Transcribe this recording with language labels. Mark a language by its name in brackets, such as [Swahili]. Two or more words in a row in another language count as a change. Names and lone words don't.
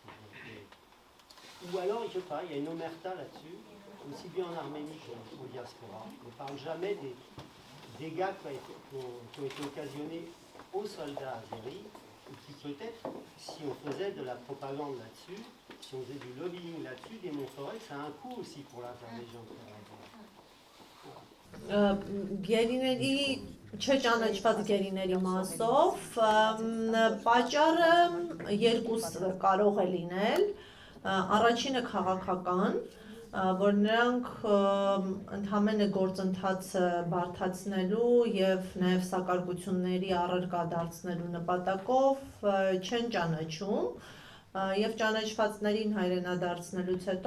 [French] Ou alors, je sais pas, il y a une omerta là-dessus, aussi bien en Arménie qu'au diaspora. On ne parle jamais des dégâts qui ont été occasionnés aux soldats azéris, et qui peut-être, si on faisait de la propagande là-dessus, si on faisait du lobbying là-dessus, démontrerait que ça a un coût aussi pour l'Azerbaïdjan. [Armenian] Չճանաչված գերիների մասով պատճառը երկուս կարող է լինել, առաջինը քաղաքական, որ նրանք ընդհանրապես գործընթացը բարդացնելու եւ նաեւ սակարկությունների առարկա դարձնելու նպատակով չեն ճանաչում եւ ճանաչվածներին հայրենադարձնելուց հետո